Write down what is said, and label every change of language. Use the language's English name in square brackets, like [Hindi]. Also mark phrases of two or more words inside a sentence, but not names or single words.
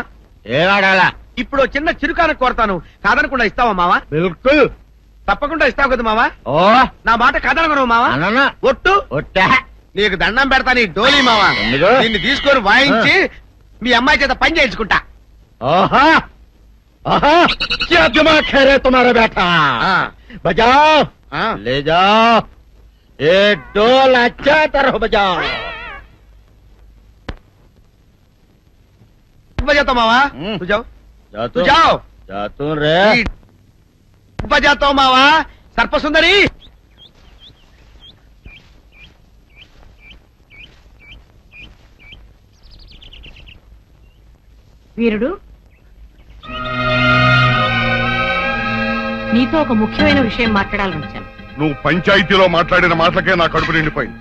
[Telugu] ఏవాడాలా? ఇప్పుడు చిన్న చిరుకాన కోరతాను, కాదనకుండా ఇస్తావా మావా? బిల్కుల్ తప్పకుండా ఇస్తావు కదా మావా? ఓ నా మాట కాదనగను మావా. అననా ఒట్టు ఒట్టా. నీకు దండం పెడతా నీ డోలీ మావా. ఎందుకు? నిన్ను తీసుకొని వాయించి మీ అమ్మాయి చేత పని చేయించుకుంటా. [Hindi] ओहा ओहा क्या दिमाग है रे तुम्हारा बेटा? बजाओ ले जाओ ये डोल अच्छा तरह बजाओ. बजाता मावा तू जाओ तू जाओ जातू रे. बजाता मावा सर्प सुंदरी. [Telugu] వీరుడు, నీతో ఒక ముఖ్యమైన విషయం మాట్లాడాలని వచ్చాను. నువ్వు పంచాయతీలో మాట్లాడిన మాటలకే నా కడుపు నిండిపోయింది.